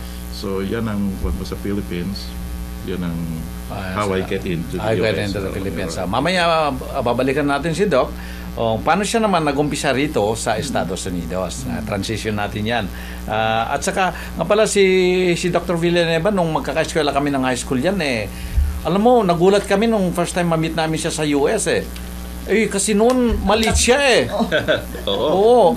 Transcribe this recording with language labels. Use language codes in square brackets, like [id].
[tl] So, yan ang kung sa Philippines. Yan ang [en] how I get into the I US. get into the Philippines. [tl] Mamaya, babalikan natin si Doc. Paano siya naman nag-umpisa rito sa Estados Unidos? Transition natin yan. At saka, nga pala si Dr. Villanueva, nung magkaka-eskwela kami ng high school yan alam mo, nagulat kami nung first time ma-meet namin siya sa US kasi noon maliit siya Oo.